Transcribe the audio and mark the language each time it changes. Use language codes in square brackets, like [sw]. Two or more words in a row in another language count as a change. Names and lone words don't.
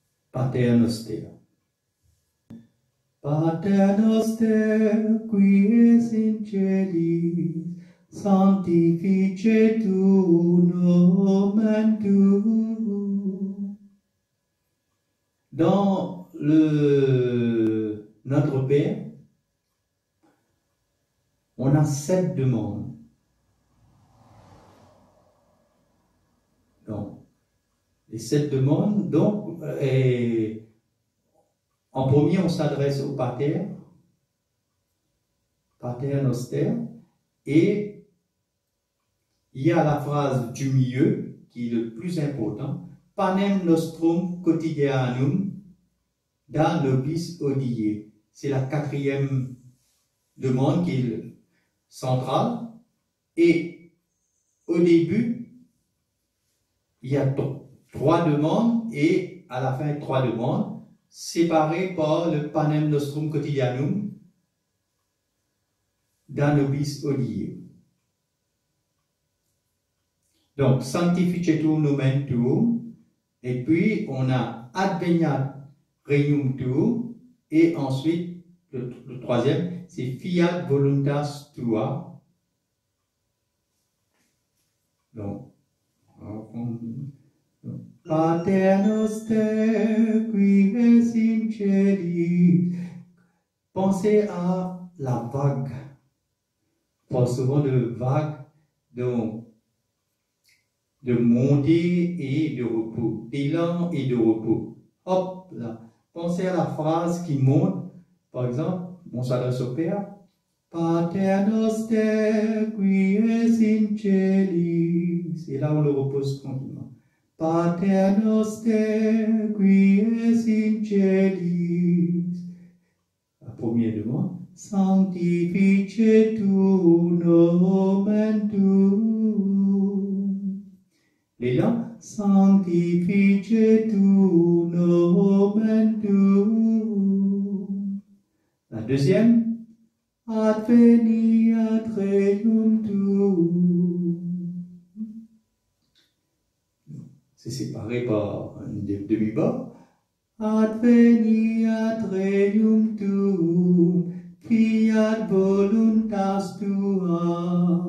[la] Pater Noster. Pater Noster, qui es in celis, sanctificetur nomen tuum. [fr] Dans Notre Père, on a 7 demandes. Donc, les 7 demandes, donc, en premier, on s'adresse au Pater, [la] Pater Noster, [fr] et il y a la phrase du milieu, qui est le plus important, [la] Panem nostrum quotidianum da nobis hodie. [fr] C'est la 4e demande qui est centrale. Et au début, il y a 3 demandes et à la fin 3 demandes séparées par le [la] Panem nostrum quotidianum da nobis hodie. [fr] Donc, [la] sanctificetur nomen tuum, [fr] et puis on a [la] adveniat regnum tuum, [fr] et ensuite, le 3e, c'est [la] fiat voluntas tua. Donc, Pater Noster, qui es in celis. [fr] Pensez à la vague. On parle souvent de vague, donc de montée et de repos, d'élan et de repos. Hop là. Pensez à la phrase qui monte. Par exemple, on s'adresse au Père. [la] Pater Noster, qui es in celis. [fr] Et là, on le repose tranquillement. [la] Pater Noster, qui es in celis. [fr] La première demande. [la] Sanctificetur nomen tuum. L'élan, sanctificetur nomen tuum. [fr] La deuxième, [la] adveniat regnum tuum. [fr] C'est séparé par une demi-barre. [la] Adveniat regnum tuum, fiat voluntas tua.